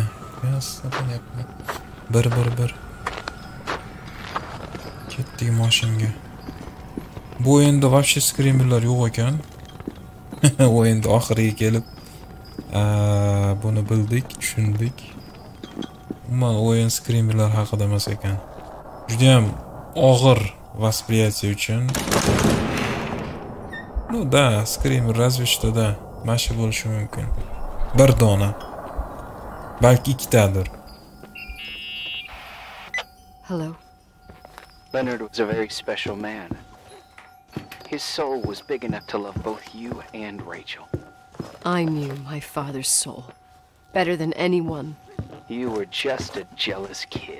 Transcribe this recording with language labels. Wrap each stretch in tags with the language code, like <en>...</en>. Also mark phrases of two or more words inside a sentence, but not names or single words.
<uz>Yes, topanyapman. Bir. Ketdik mashinaga. Bu endi вообще skrimerlar yo'q ekan. O'yinda oxiriga kelib buni bildik, tushundik. Umuman o'yin skrimerlar haqida emas ekan. Juda ham og'ir восприятие uchun.</uz> <ru>Ну да, скример разве что да,</ru> <uz>mashi bo'lishi mumkin. Bir dona. Balki ikkitadir.</uz> <en>Hello. Leonard was a very special man. His soul was big enough to love both you and Rachel. I knew my father's soul better than anyone. You were just a jealous kid.</en>